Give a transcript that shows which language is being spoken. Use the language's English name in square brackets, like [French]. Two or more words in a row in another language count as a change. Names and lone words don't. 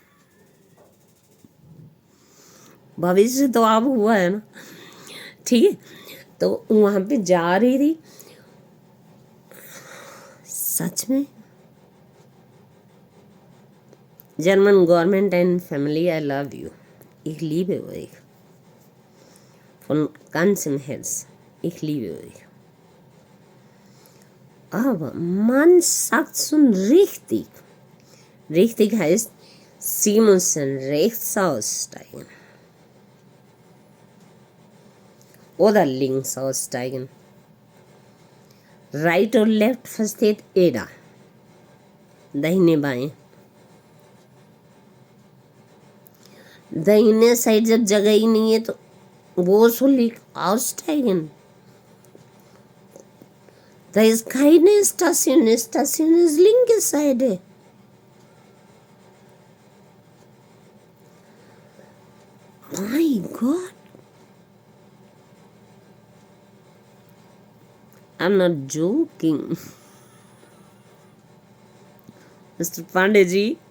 [Hindi] भविष्य तो अब हुआ है ना, ठीक है। तो वहाँ पे जा रही थी, सच में [English] German government and family, I love you, [German] ich liebe euch, von ganzem Herz, ich liebe euch. Aber man sagt schon richtig. Richtig heißt, Sie müssen rechts aussteigen oder links aussteigen. Right और लेफ्ट versteht jeder. दाहिने बाएं, दाहिने साइड जब जगह ही नहीं है तो वो सोली aussteigen. Da ist keine Station, Station ist linke Seite. [English] My God. I'm not joking. Mr. Pandey ji,